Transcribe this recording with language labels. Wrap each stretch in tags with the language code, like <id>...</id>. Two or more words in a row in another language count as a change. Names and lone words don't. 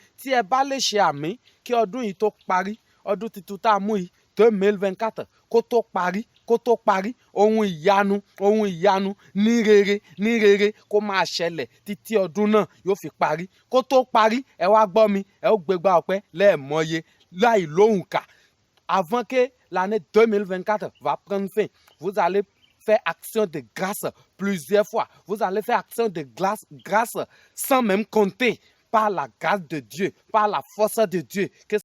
<yo>Tí ẹ bá lè ṣe àmì kí ọdún yìí tó parí, ọdún tuntun tá a mú yìí 2024 kó tó parí, ohun ìyanu ní rere kó máa ṣẹlẹ̀ títí ọdún náà yóò fi parí. Kó tó parí, ẹ wá gbọ́ mi, ẹ ó gbégbá ọpẹ́ lẹ́ẹ̀mọye láì lóhùnkà.</yo> <fr>Avant que l'année 2024 va prendre fin, vous allez faire action de grâce plusieurs fois. Vous allez faire action de grâce sans même compter, par la grâce de Dieu, par la force de Dieu.</fr>